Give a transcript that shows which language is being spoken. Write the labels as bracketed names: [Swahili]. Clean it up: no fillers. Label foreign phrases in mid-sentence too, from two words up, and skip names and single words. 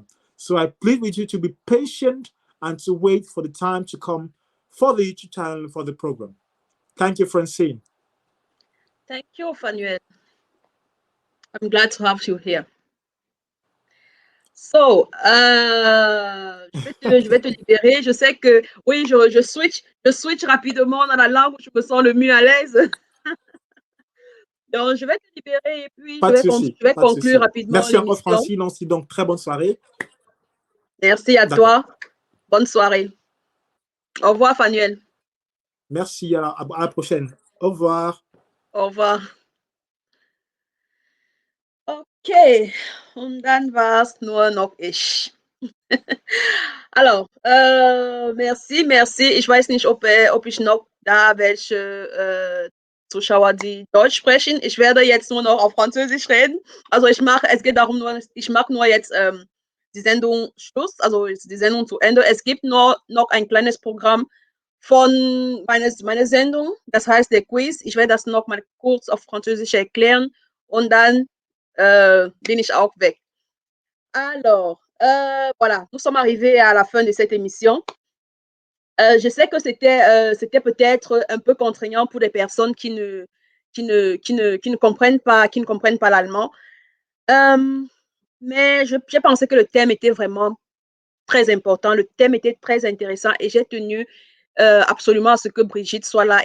[English] So I plead with you to be patient and to wait for the time to come for the YouTube channel and for the program. Thank you, Francine. Thank you, Fanuel. I'm glad to have you here. [French] So, je vais te libérer. Je sais que, oui, je switch rapidement dans la langue où je me sens le mieux à l'aise. Donc, je vais te libérer et puis je vais conclure rapidement l'émission. Merci encore, Francine. Aussi, donc, très bonne soirée. Merci à toi. Bonne soirée. Au revoir, Fanuel. Merci, à la prochaine. Au revoir. Au revoir. [German] Okay, und dann war es nur noch ich. [French] Alors, merci. [German] Ich weiß nicht, ob ich noch da welche Zuschauer, die Deutsch sprechen. Ich werde jetzt nur noch auf Französisch reden. Also es geht darum, ich mache nur jetzt die Sendung Schluss, also die Sendung zu Ende. Es gibt noch ein kleines Programm von meiner Sendung, das heißt der Quiz. Ich werde das noch mal kurz auf Französisch erklären und dann bin ich auch weg. [French] Alors, voilà, nous sommes arrivés à la fin de cette émission. Je sais que c'était peut-être un peu contraignant pour les personnes qui ne comprennent pas l'allemand. Mais j'ai pensé que le thème était vraiment très important, le thème était très intéressant et j'ai tenu absolument à ce que Brigitte soit là.